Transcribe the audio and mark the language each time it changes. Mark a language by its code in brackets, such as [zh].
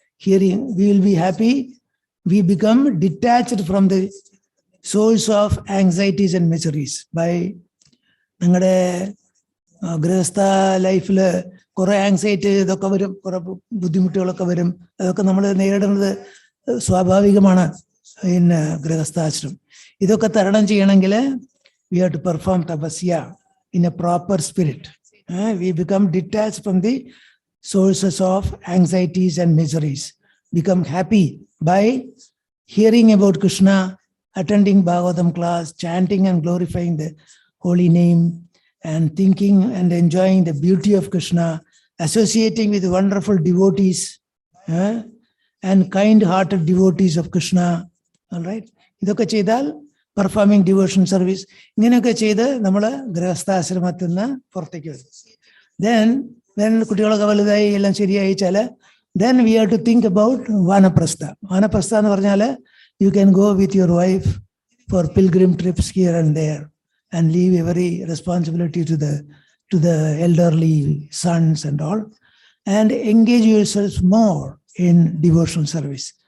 [en] Hearing, we will be happy. We become detached from the source of anxieties and miseries by [ml] നിങ്ങളുടെ ഗൃഹസ്ഥ ലൈഫിൽ കുറെ anxiety ഇതൊക്കെ വരും, കുറെ ബുദ്ധിമുട്ടുകളൊക്കെ വരും. അതൊക്കെ നമ്മൾ നേരിടുന്നത് സ്വാഭാവികമാണ് ഗൃഹസ്ഥാശ്രം. ഇതൊക്കെ തരണം ചെയ്യണമെങ്കിൽ [en] we have to perform tapasya in a proper spirit. We become detached from the sources of anxieties and miseries. Become happy by hearing about Krishna, attending Bhagavatam class, chanting and glorifying the holy name, and thinking and enjoying the beauty of Krishna, associating with wonderful devotees and kind-hearted devotees of Krishna. All right? [ml] ഇതൊക്കെ ചെയ്താൽ performing devotion service ഇങ്ങനെയൊക്കെ ചെയ്ത് നമ്മൾ ഗൃഹസ്ഥാശ്രമത്തിൽ നിന്ന് പുറത്തേക്ക് വരും. [en] then [ml] കുട്ടികളൊക്കെ വലുതായി എല്ലാം ശരിയായിച്ചാൽ [en] then we have to think about vanaprastha. [ml] വാനപ്രസ്ഥ എന്ന് പറഞ്ഞാൽ [en] you can go with your wife for pilgrim trips here and there and leave every responsibility to the elderly sons and all, and engage yourself more in devotional service.